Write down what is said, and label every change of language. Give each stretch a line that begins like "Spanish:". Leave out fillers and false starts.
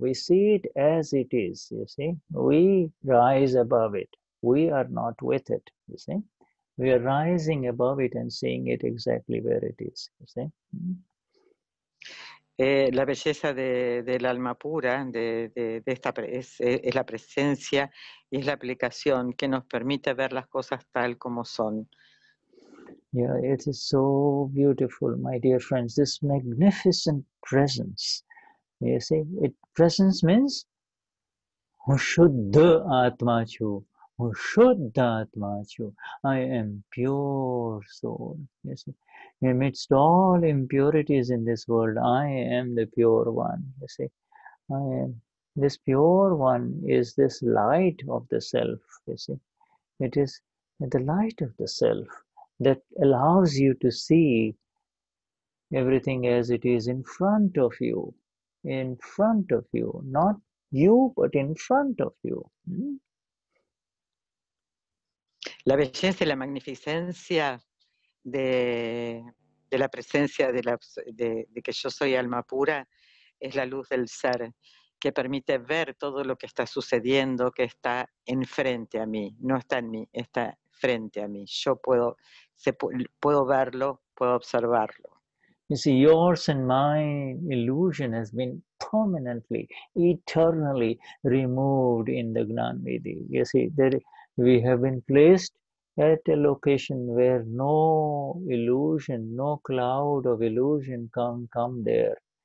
English: We see it as it is, you see. We rise above it. We are not with it, you see. We are rising above it and seeing it exactly where it is, you see.
Spanish: La belleza del alma pura, de esta, es la presencia y es la aplicación que nos permite ver las cosas tal como son.
English: Yeah, it is so beautiful, my dear friends, this magnificent presence. You see, presence means Vishuddha Atma Chu. Vishuddha Atma Chu. I am pure soul. You see, amidst all impurities in this world, I am the pure one. You see, I am. This pure one is this light of the self. You see, it is the light of the self that allows you to see everything as it is in front of you, not you, but in front of you.
Spanish: La belleza y la magnificencia de la presencia de que yo soy alma pura es la luz del ser, que permite ver todo lo que está sucediendo, que está enfrente a mí, no está en mí, está frente a mí. Yo puedo verlo, puedo observarlo.
English: You see, yours and my illusion has been permanently, eternally removed in the Gnanvidhi. You see, we have been placed at a location where no illusion, no cloud of illusion can come there.